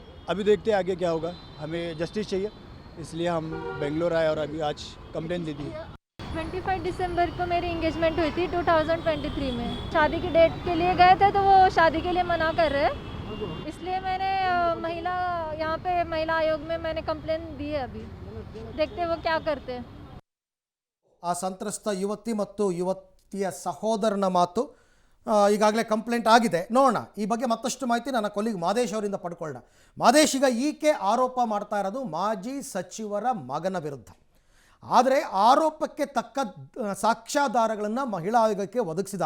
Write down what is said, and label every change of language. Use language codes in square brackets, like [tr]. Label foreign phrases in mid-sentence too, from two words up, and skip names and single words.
[hi] अभी देखते हैं आगे क्या होगा. हमें जस्टिस चाहिए, इसलिए हम बेंगलोर आए और अभी आज कंप्लेन दे दी. 25 दिसंबर को मेरी इंगेजमेंट हुई थी 2023 में. शादी की डेट के लिए गए थे तो वो शादी के लिए मना कर रहे हैं, इसलिए मैंने महिला यहाँ पे महिला आयोग में मैंने कंप्लेन दी है. अभी देखते हैं वो क्या करते हैं. [kn] ಆ ಸಂತ್ರಸ್ತ ಯುವತಿ ಮತ್ತು ಯುವತಿಯ ಸಹೋದರನ ಮಾತು ಈಗಾಗಲೇ ಕಂಪ್ಲೇಂಟ್ ಆಗಿದೆ. ನೋಡೋಣ, ಈ ಬಗ್ಗೆ ಮತ್ತಷ್ಟು ಮಾಹಿತಿ ನನ್ನ ಕೊಲ್ಲಿಗ್ ಮಾದೇಶ್ ಅವರಿಂದ ಪಡ್ಕೊಳ್ಳೋಣ. ಮಾದೇಶ್, ಈಗ ಈಕೆ ಆರೋಪ ಮಾಡ್ತಾ ಇರೋದು ಮಾಜಿ ಸಚಿವರ ಮಗನ ವಿರುದ್ಧ. ಆದರೆ ಆರೋಪಕ್ಕೆ ತಕ್ಕ ಸಾಕ್ಷ್ಯಾಧಾರಗಳನ್ನು ಮಹಿಳಾ ಆಯೋಗಕ್ಕೆ ಒದಗಿಸಿದಾರ.